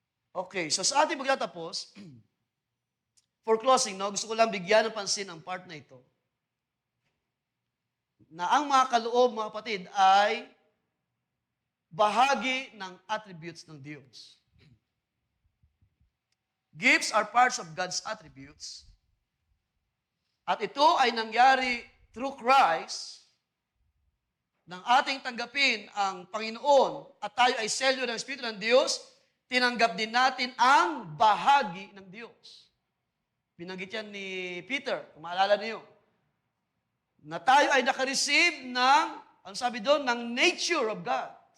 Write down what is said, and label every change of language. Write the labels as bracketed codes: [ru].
[tl] Okay, so sa ating pagtatapos, for closing, no, gusto ko lang bigyan ng pansin ang part na ito. Na ang mga kaloob, mga kapatid, ay bahagi ng attributes ng Diyos. [en] Gifts are parts of God's attributes. [tl] At ito ay nangyari through Christ nang ating tanggapin ang Panginoon at tayo ay selyo ng Espiritu ng Diyos, tinanggap din natin ang bahagi ng Diyos. Binanggit yan ni Peter, kung maalala niyo. Na tayo ay nakareceive ng, ang sabi doon, ng nature of God.